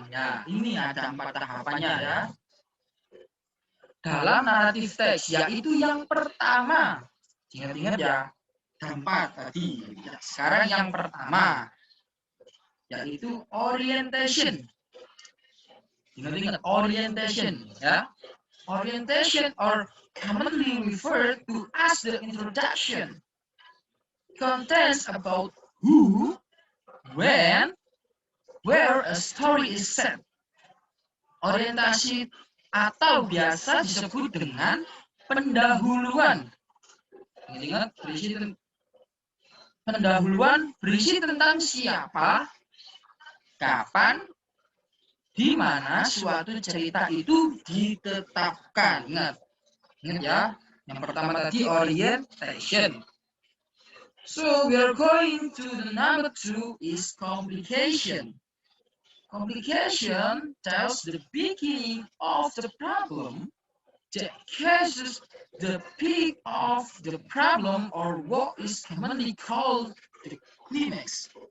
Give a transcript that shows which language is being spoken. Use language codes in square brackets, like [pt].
[id] Ya, ini ada 4 tahapannya ya. Dalam naratif teks, yaitu yang pertama. Ingat-ingat ya, ada 4 tadi. Ya, sekarang yang pertama, yaitu orientation. Ingat-ingat, orientation ya. [en] Orientation or commonly referred to as the introduction contains about who, when, where a story is set. [id] Orientasi atau biasa disebut dengan pendahuluan. Ingat, pendahuluan berisi tentang siapa, kapan, di mana suatu cerita itu ditetapkan. Ingat ya. Yang pertama tadi orientation. [en] So we are going to the number 2 is complication. Complication tells the beginning of the problem that causes the peak of the problem, or what is commonly called the climax.